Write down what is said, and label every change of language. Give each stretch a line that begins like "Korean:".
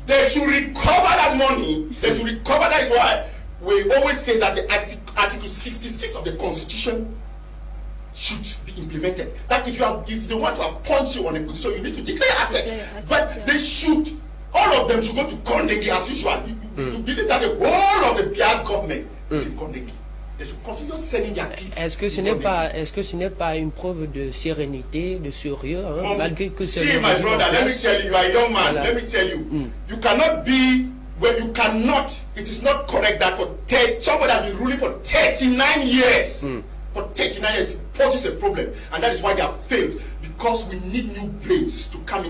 English: They should recover that money. They should recover. That is why we always say that the Article 66 of the Constitution should be implemented. That if they want to appoint you on a position, you need to declare assets. But they should, all of them should go to Kondenge as usual. You believe that the whole of the Biafra government is in Kondenge. They should continue sending their kids.
French: Est-ce que ce n'est pas une preuve de sérénité, de sérieux, malgré que c'est...
English: See, my brother, let me tell you, you are a young man. Voilà. Let me tell you, you cannot be where you cannot. It is not correct that for somebody has been ruling for 39 years. For 39 years, it poses a problem, and that is why they have failed, because we need new brains to come in.